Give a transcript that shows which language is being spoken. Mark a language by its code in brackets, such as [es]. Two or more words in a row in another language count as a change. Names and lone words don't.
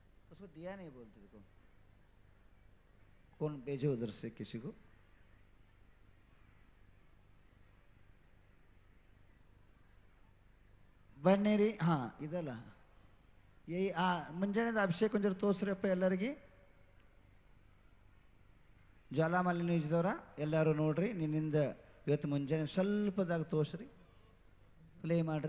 [hi] उसको दिया नहीं बोलते देखो, कौन भेजे उधर से किसी को? [kn] ಬನ್ನಿರಿ. ಹಾ ಇದಲ್ಲ ಮುಂಜಾನೆ ಅಭಿಷೇಕ್ ಒಂಚೂರು ತೋರಿಸ್ರಪ್ಪ ಎಲ್ಲರಿಗೆ. ಜ್ವಾಲಾಮಾಲಿ ನ್ಯೂಸ್ದವ್ರ ಎಲ್ಲರೂ ನೋಡ್ರಿ, ನಿನ್ನಿಂದ ಇವತ್ತು ಮುಂಜಾನೆ ಸ್ವಲ್ಪದಾಗ ತೋರಿಸ್ರಿ, ಪ್ಲೇ ಮಾಡ್ರಿ.